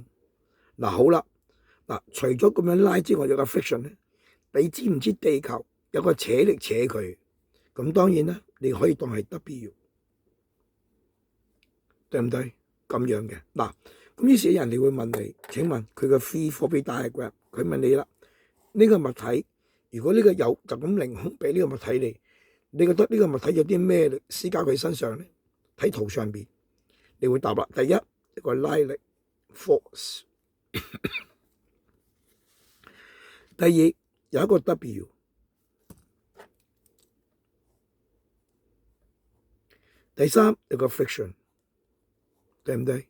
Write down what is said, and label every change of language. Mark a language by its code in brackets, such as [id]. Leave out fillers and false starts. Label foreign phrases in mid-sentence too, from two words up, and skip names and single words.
[yue] 嗱，好啦，嗱，除咗咁樣拉之外，有個 friction 咧，你知唔知地球有個扯力扯佢？咁當然啦，你可以當係 W， 對唔對？咁樣嘅。嗱，咁於是人哋會問你，請問佢個 [en] free body diagram， [yue] 佢問你啦，呢個物體如果呢個有就咁凌空俾呢個物體你覺得呢個物體有啲咩力施加佢身上咧？睇圖上邊，你會答啦。第一個拉力 force， 第二有一個 W， 第三有個 friction， 對唔對？